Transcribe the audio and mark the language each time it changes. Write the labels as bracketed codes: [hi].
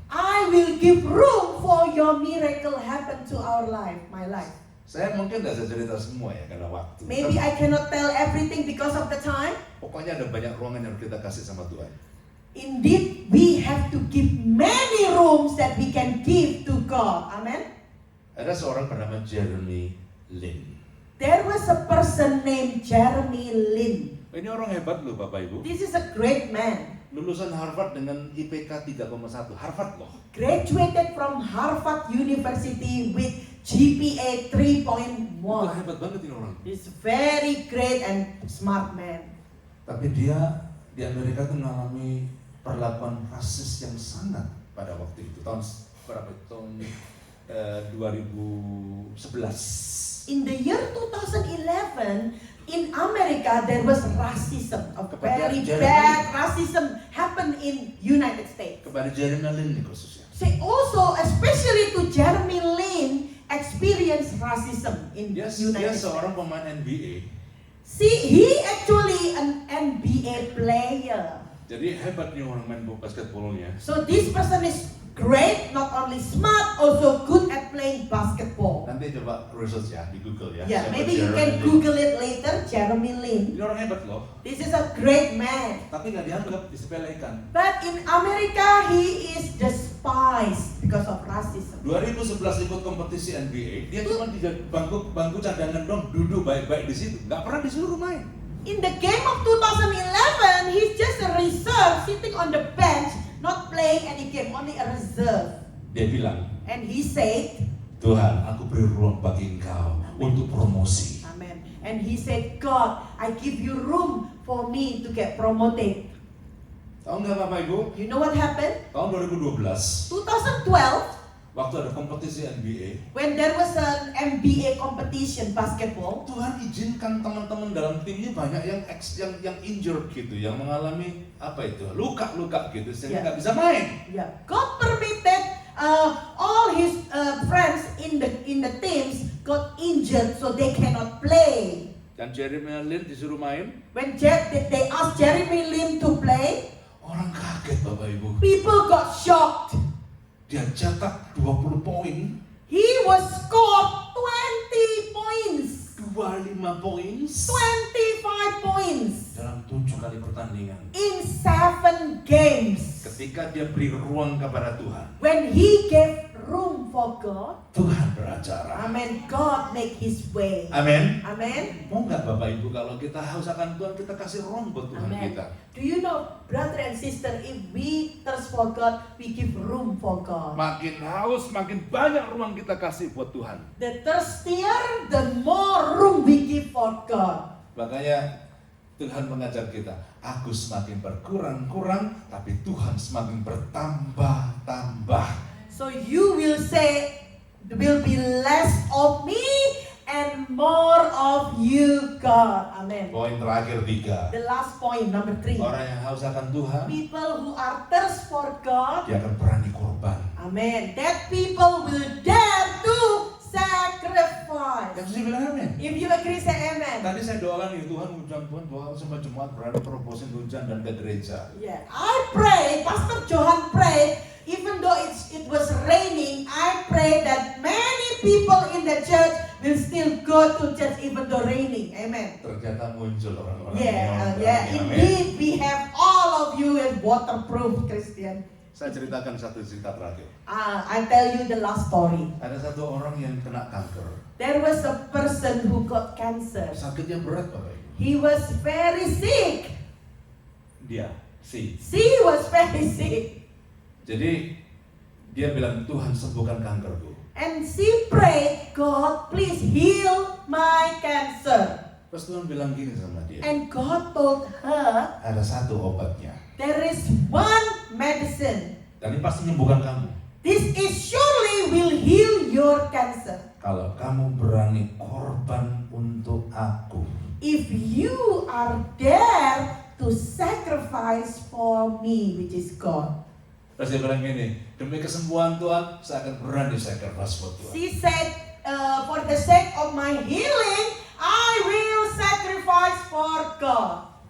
[en] I will give room for your miracle happen to our life, my life. [id] Saya mungkin tidak bisa cerita semua ya karena waktu. [en] Maybe I cannot tell everything because of the time. [id] Pokoknya ada banyak ruangan yang kita kasih sama Tuhan. [en] Indeed, we have to give many rooms that we can give to God. Amen. [id] Ada seorang bernama Jeremy Lin. [en] There was a person named Jeremy Lin. [id] Ini orang hebat loh Bapak Ibu. [en] This is a great man. [id] Lulusan Harvard dengan IPK 3,1. Harvard loh. [en] Graduated from Harvard University with GPA 3.1. [id] Wah, hebat banget ini orang. [en] He's very great and smart man. [id] Tapi dia di Amerika tuh mengalami perlakuan rasis yang sangat pada waktu itu. Tahun berapa? Tahun 2011. [en] In the year 2011, in America there was racism, a very bad racism happened in United States. [id] Kepada Jeremy Lin nih khususnya. [en] So also, especially to Jeremy Lin, experienced racism in [id] Dia [en] United States. [id] seorang pemain NBA. [en] See, he actually an NBA player. [id] Jadi hebat nih orang main basketballnya. [en] So this person is great, not only smart, also good at playing basketball. [id] Nanti coba research ya di Google ya. [en] Yeah, [id] Siapa [en] maybe you [id] Jeremy [en] can [id] Lin. [en] Google it later, Jeremy Lin. [id] Ini orang hebat loh. [en] This is a great man. [id] Tapi nggak dianggap, disepelekan. [en] But in America, he is despised because of racism. [id] 2011 ikut kompetisi NBA, dia cuma di bangku cadangan dong, duduk baik-baik di situ, nggak pernah disuruh main. [en] In the game of 2011, he's just a reserve sitting on the bench, not playing any game, only a reserve. [id] Dia bilang, [en] And he said, [id] Tuhan, aku beri ruang bagi engkau untuk promosi. [en] Amen. And he said, God, I give you room for me to get promoted. [id] Tahu nggak Bapak Ibu? [en] You know what happened? [id] Tahun 2012, [en] 2012, [id] waktu ada kompetisi NBA, [en] when there was an NBA competition basketball, [id] Tuhan izinkan teman-teman dalam timnya banyak yang injured gitu, yang mengalami apa itu luka-luka gitu, sehingga [en] Yeah. [id] nggak bisa main. [en] yeah, God permitted all his friends in the teams got injured, so they cannot play. [id] Dan Jeremy Lin disuruh main, [en] When they asked Jeremy Lin to play, [id] orang kaget Bapak Ibu. [en] people got shocked. [id] Dia cetak 20 poin, [en] He was scored 20 points, [id] 25 poin [en] 25 points [id] dalam 7 kali pertandingan. [en] in 7 games. [id] Ketika dia beri ruang kepada Tuhan, [en] When he gave room for God, [id] Tuhan beracara. [en] amen, God make his way. [id] Amin. [en] Amen. [id] Mau nggak Bapak Ibu kalau kita haus akan Tuhan, kita kasih ruang buat Tuhan [en] Amen. [id] kita. [en] Do you know, brother and sister, if we thirst for God, we give room for God. [id] Makin haus, makin banyak ruang kita kasih buat Tuhan. [en] The thirstier, the more room we give for God. [id] Makanya Tuhan mengajar kita, aku semakin berkurang-kurang, tapi Tuhan semakin bertambah-tambah. [en] So you will say, will be less of me and more of you, God. Amen. [id] Poin terakhir 3. [en] The last point, number 3. [id] Orang yang haus akan Tuhan, [en] People who are thirst for God, [id] dia akan berani korban. [en] amen. That people will dare to sacrifice. [id] Yang saya bilang amin. [en] If you agree, say amen. [id] Tadi saya doakan ya Tuhan, hujan Tuhan, doa sama jemaat berani proposin hujan dan ke gereja. [en] Yeah, I pray, Pastor Johan prayed, even though it was raining, I pray that many people in the church will still go to church even though raining. Amen. [id] Ternyata muncul orang-orang [en] Yeah, [id] yang amin. [en] indeed, we have all of you as waterproof Christian. [id] Saya ceritakan satu cerita terakhir. [en] I tell you the last story. [id] Ada satu orang yang kena kanker. [en] There was a person who got cancer. [id] Sakitnya berat Bapak Ibu. [en] He was very sick. [id] Dia, si. [en] She was very sick. [id] Jadi dia bilang, Tuhan sembuhkan kankerku. [en] And she prayed, God, please heal my cancer. [id] Terus Tuhan bilang gini sama dia, [en] And God told her, [id] ada satu obatnya. [en] there is one medicine. [id] Dan ini pasti menyembuhkan kamu. [en] This is surely will heal your cancer. [id] Kalau kamu berani korban untuk aku. [en] If you are there to sacrifice for me, which is God. [id] Terus dia bilang gini, demi kesembuhan Tuhan, saya akan berani sacrifice buat Tuhan. [en] She said, for the sake of my healing, I will sacrifice for God.